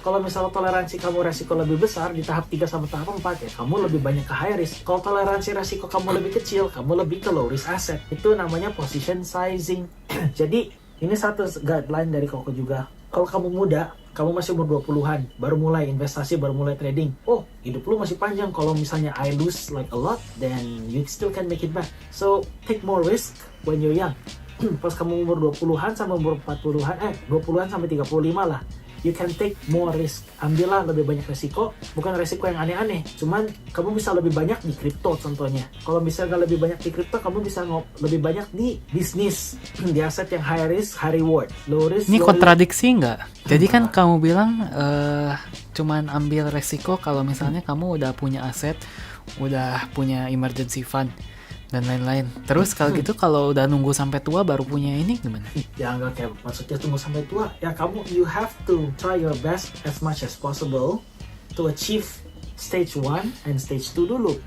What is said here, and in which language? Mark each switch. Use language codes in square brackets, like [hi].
[id] Kalau misalnya toleransi kamu resiko lebih besar di tahap 3 sama tahap 4, ya kamu lebih banyak ke high risk. Kalau toleransi resiko kamu lebih kecil, kamu lebih ke low risk asset. Itu namanya position sizing. Jadi Ini satu guideline dari Koko juga. Kalau kamu muda, kamu masih umur 20-an, baru mulai investasi, baru mulai trading. Oh, hidup lu masih panjang. [en] Kalau misalnya I lose like a lot, then you still can make it back. So, take more risk when you're young. [id] Pas kamu umur 20-an sampai umur 40-an, 20-an sampai 35 lah. You can take more risk. Ambillah lebih banyak resiko, bukan resiko yang aneh-aneh. Cuman kamu bisa lebih banyak di kripto contohnya. Kalau misalnya lebih banyak di kripto, kamu bisa lebih banyak di bisnis, di aset yang high risk, high reward. [en] Low risk, [id] Ini [en] low [id] kontradiksi nggak? Jadi kan kamu bilang cuman ambil resiko kalau misalnya kamu udah punya aset, udah punya emergency fund dan lain-lain. Terus kalau gitu kalau udah nunggu sampai tua baru punya ini gimana? Ya nggak kayak maksudnya tunggu sampai tua. [en] Ya you have to try your best as much as possible to achieve stage 1 and stage 2 dulu.